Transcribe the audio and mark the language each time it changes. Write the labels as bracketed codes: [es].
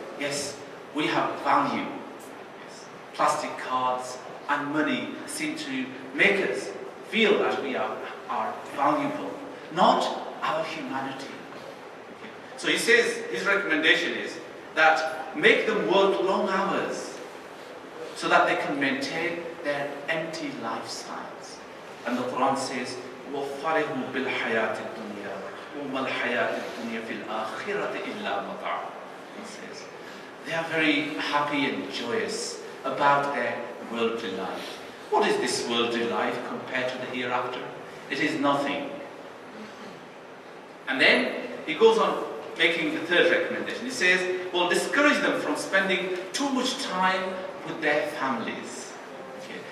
[en] Yes, we have value. Yes. Plastic cards and money seem to make us feel that we are valuable. Not our humanity. Okay. So he says, his recommendation is that make them work long hours so that they can maintain their empty lifestyles. And the Quran says, [ar] وَفَرِهُ بِالْحَيَاةِ الدُّنْيَا وَمَا الْحَيَاةِ الدُّنْيَا فِي الْآخِرَةِ إِلَّا مَتَاعٌ. [en] He says, they are very happy and joyous about their worldly life. What is this worldly life compared to the hereafter? It is nothing. And then he goes on making the third recommendation. He says, well, discourage them from spending too much time with their families. Okay.